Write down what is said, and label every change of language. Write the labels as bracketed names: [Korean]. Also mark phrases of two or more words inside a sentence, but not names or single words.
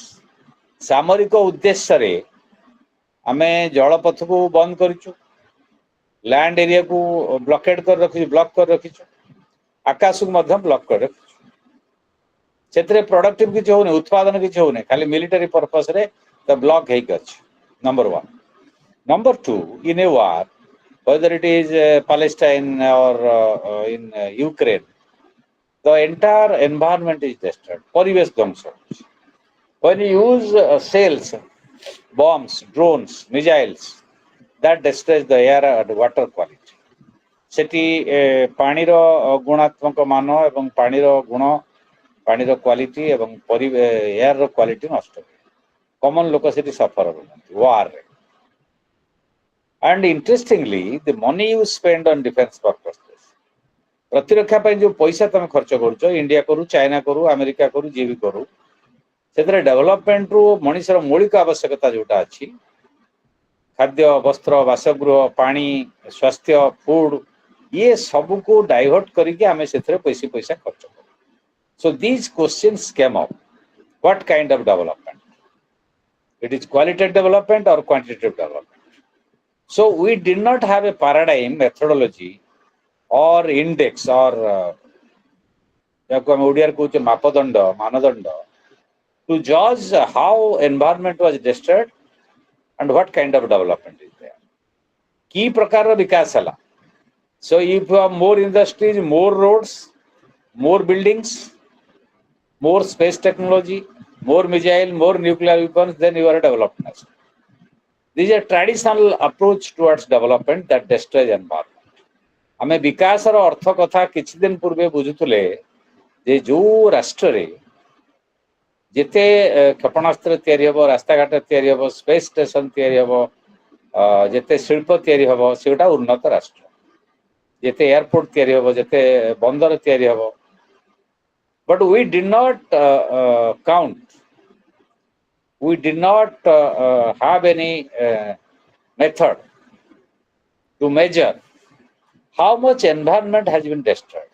[Odia] ସାମରିକ ଉଦ୍ଦେଶ୍ୟରେ ଆମେ ଜଳପଥକୁ ବନ୍ଦ କରିଛୁ, ଲ୍ୟାଣ୍ଡ ଏରିଆକୁ ବ୍ଲକେଡ୍ କରି ରଖିଛୁ, ବ୍ଲକ୍ କରି ରଖିଛୁ, ଆକାଶକୁ ମଧ୍ୟ ବ୍ଲକ୍ କରି ରଖିଛୁ। ସେଥିରେ ପ୍ରଡକ୍ଟିଭ କିଛି ହଉନି, ଉତ୍ପାଦନ କିଛି ହଉନି, ଖାଲି ମିଲିଟାରୀ ପର୍ପସରେ ତ ବ୍ଲକ୍ ହେଇକି ଅଛି। [English] Number one. Number two, in a war whether it is Palestine or in Ukraine, the entire environment is destroyed. [Odia] ପରିବେଶ ଧ୍ୱଂସ. [English] When you use sails, bombs, drones, missiles, that destroys the air and water quality. [Odia] ସେଠି ପାଣିର ଗୁଣାତ୍ମକ ମାନ ଏବଂ ପାଣିର ଗୁଣ, ପାଣିର କ୍ୱାଲିଟି ଏବଂ ଏୟାରର କ୍ୱାଲିଟି ନଷ୍ଟ ହୁଏ। କମନ ଲୋକ ସେଠି ସଫର ହୁଅନ୍ତି ୱାରରେ। [English] And interestingly, the money you spend on defense purposes, [Odia] ପ୍ରତିରକ୍ଷା ପାଇଁ ଯୋଉ ପଇସା ତମେ ଖର୍ଚ୍ଚ କରୁଛ, ଇଣ୍ଡିଆ କରୁ, ଚାଇନା କରୁ, ଆମେରିକା କରୁ, ଯିଏ ବି କରୁ, ସେଥିରେ ଡେଭଲପମେଣ୍ଟରୁ ମଣିଷର ମୌଳିକ ଆବଶ୍ୟକତା ଯୋଉଟା ଅଛି, ଖାଦ୍ୟ, ବସ୍ତ୍ର, ବାସଗୃହ, ପାଣି, ସ୍ୱାସ୍ଥ୍ୟ, ଫୁଡ, ଇଏ ସବୁକୁ ଡାଇଭର୍ଟ କରିକି ଆମେ ସେଥିରେ ପଇସା ଖର୍ଚ୍ଚ କରୁ। [English] So these questions came up. What kind of development? It is qualitative development or quantitative development? So we did not have a paradigm, methodology or index or [Odia] ମାପଦଣ୍ଡ, ମାନଦଣ୍ଡ [English] to judge how environment was destroyed and what kind of development is there. [Odia] କି ପ୍ରକାରର ବିକାଶ ହେଲା? [English] So if you have more industries, more roads, more buildings, more space technology, more missile, more nuclear weapons, then you are a developed nation. This is a traditional approach towards development that destroys environment. [Odia] ଆମେ ବିକାଶର ଅର୍ଥ କଥା କିଛି ଦିନ ପୂର୍ବେ ବୁଝୁଥିଲେ ଯେ ଯୋଉ ରାଷ୍ଟ୍ରରେ ଯେତେ କ୍ଷେପଣାସ୍ତ୍ର ତିଆରି ହେବ, ରାସ୍ତାଘାଟ ତିଆରି ହେବ, [English] space station [Odia] ତିଆରି ହେବ, ଯେତେ ଶିଳ୍ପ ତିଆରି ହେବ, ସେଗୁଡ଼ା ଉନ୍ନତ ରାଷ୍ଟ୍ର। ଯେତେ ଏୟାରପୋର୍ଟ ତିଆରି ହେବ, ଯେତେ ବନ୍ଦର ତିଆରି ହେବ, [English] but we did not count, we did not have any method to measure how much environment has been destroyed.